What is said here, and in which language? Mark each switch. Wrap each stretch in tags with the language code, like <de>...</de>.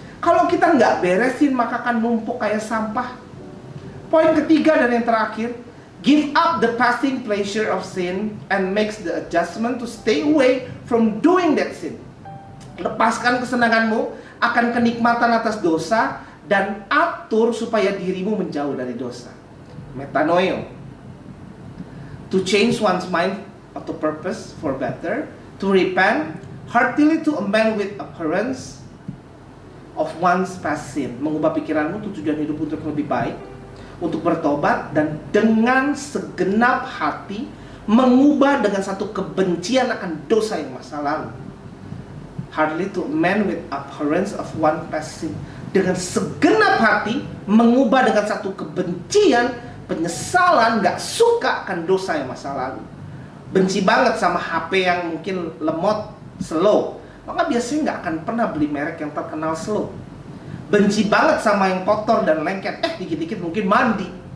<id>Kalau kita nggak beresin, maka akan numpuk kayak sampah. Poin ketiga dan yang terakhir,</id> <en>give up the passing pleasure of sin and makes the adjustment to stay away from doing that sin.</en> <id>Lepaskan kesenanganmu akan kenikmatan atas dosa dan atur supaya dirimu menjauh dari dosa.</id> <en>Metanoio, to change one's mind to purpose for better, to repent, heartily to amend with appearance of one's past sin.</en> <id>Mengubah pikiranmu untuk tujuan hidup untuk lebih baik, untuk bertobat, dan dengan segenap hati mengubah dengan satu kebencian akan dosa yang masa lalu.</id> <en>Heartily to amend with abhorrence of one past sin.</en> <id>Dengan segenap hati mengubah dengan satu kebencian, penyesalan, gak suka akan dosa yang masa lalu. Benci banget sama HP yang mungkin lemot, slow, maka biasanya gak akan pernah beli merek yang terkenal slow. Benci banget sama yang kotor dan lengket, dikit-dikit mungkin mandi.</id>